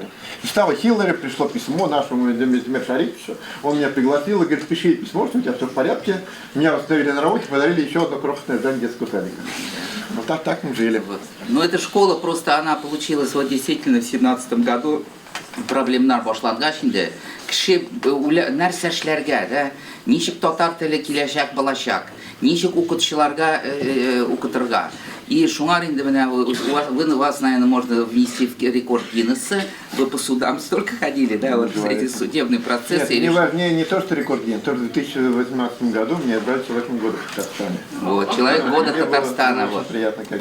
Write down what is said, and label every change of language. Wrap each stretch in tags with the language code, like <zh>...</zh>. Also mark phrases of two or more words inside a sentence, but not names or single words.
<ru>Из штаба Хиллари пришло письмо нашему Демир Шарифовичу. Он меня пригласил и говорит, пиши письмо, что у тебя все в порядке. Меня восстановили на работе, подарили еще одно крохотное здание детского садика. Вот так мы жили. Вот. Но эта школа просто, она получилась вот действительно в 17 году.</ru> <tt>Проблемнар башланган инде. Кеше нәрсә эшләргә, да? Ничек татар теле киләчәк, балачак? Ничек укытучыларга укытырга?</tt> <ru>И Шумарин, вас, наверное, можно внести в рекорд Гиннесса. Вы по судам столько ходили, да, вот эти судебные процессы. Нет, не то, что рекорд Гиннесса, тоже в 2018 году мне отдали человеком года в Татарстане. Вот, человек года Мне Татарстана. было Вот. очень приятно, конечно.</ru>